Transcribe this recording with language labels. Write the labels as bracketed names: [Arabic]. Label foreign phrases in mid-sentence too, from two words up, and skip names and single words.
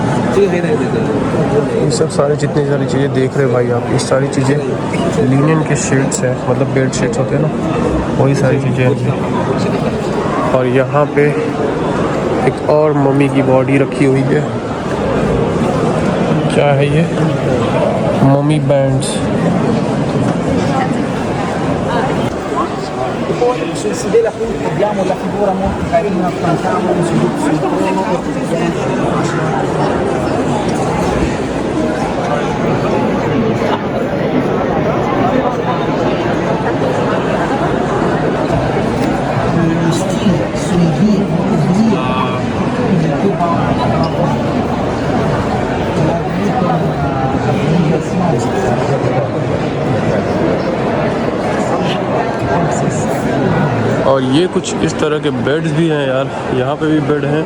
[Hindi] ये सब सारी जितनी सारी चीज़ें देख रहे हैं भाई आप, ये सारी चीज़ें लिनन के शीट्स हैं, मतलब [English] bed sheets [Hindi] होते हैं ना, वही सारी चीज़ें हैं। और यहाँ पे एक और मम्मी की बॉडी रखी हुई है। क्या है ये? [English] mummy bands. [Italian] Sul sedere appunto abbiamo la figura molto carina, affiancata sul trono. Lo stile sui due [Hindi] और ये कुछ इस तरह के बेड्स भी हैं यार, यहाँ पे भी बेड हैं।